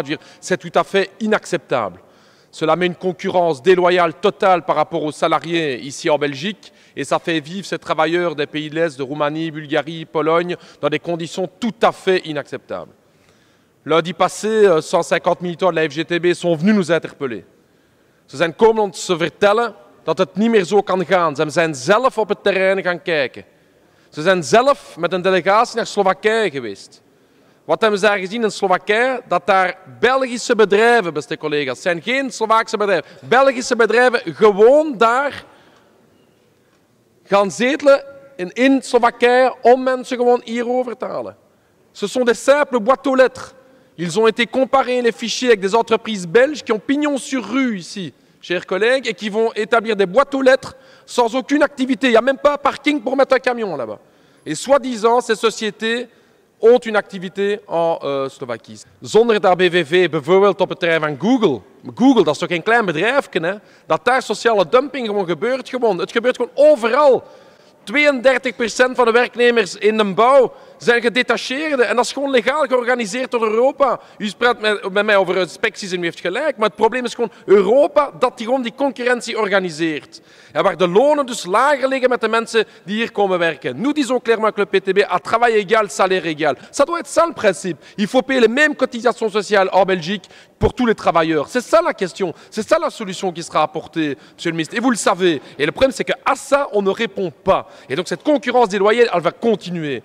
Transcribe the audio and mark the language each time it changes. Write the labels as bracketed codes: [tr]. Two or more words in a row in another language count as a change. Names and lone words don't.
[fr] C'est tout à fait inacceptable. Cela met une concurrence déloyale totale par rapport aux salariés ici en Belgique et ça fait vivre ces travailleurs des pays de l'Est, de Roumanie, Bulgarie, Pologne, dans des conditions tout à fait inacceptables. Lundi passé, 150 militants de la FGTB sont venus nous interpeller. [nl] Ze zijn komen ons te vertellen dat het niet meer zo kan gaan. Ze zijn zelf op het terrein gaan kijken. Ze zijn zelf met een delegatie naar Slowakije geweest. Wat hebben ze daar gezien in Slowakije? Dat daar Belgische bedrijven, beste collega's, het zijn geen Slovaakse bedrijven, Belgische bedrijven gewoon daar gaan zetelen in Slowakije om mensen gewoon hierover te halen. [fr] Ce sont des simples boîtes aux lettres. Ils ont été comparés les fichiers avec des entreprises belges qui ont pignon sur rue ici, chers collègues, et qui vont établir des boîtes aux lettres sans aucune activité. Il n'y a même pas un parking pour mettre un camion là-bas. Et soi-disant, ces sociétés ont une activité en Slovakie. [nl] Zonder dat BVV bijvoorbeeld op het terrein van Google, Google dat is toch geen klein bedrijfje, hè, dat daar sociale dumping gewoon gebeurt. Het gebeurt gewoon overal. 32% van de werknemers in de bouw zijn gedetacheerden en dat is gewoon legaal georganiseerd door Europa. U praat met mij over inspecties en u heeft gelijk, maar het probleem is gewoon Europa dat gewoon die concurrentie organiseert. En waar de lonen dus lager liggen met de mensen die hier komen werken. [fr] Nous disons clairement que le PTB a travail égal, salaire égal. Ça doit être ça le principe. Il faut payer les mêmes cotisations sociales en Belgique pour tous les travailleurs. C'est ça la question, c'est ça la solution qui sera apportée, monsieur le ministre. Et vous le savez. Et le problème c'est qu'à ça, on ne répond pas. Et donc cette concurrence déloyale, elle va continuer.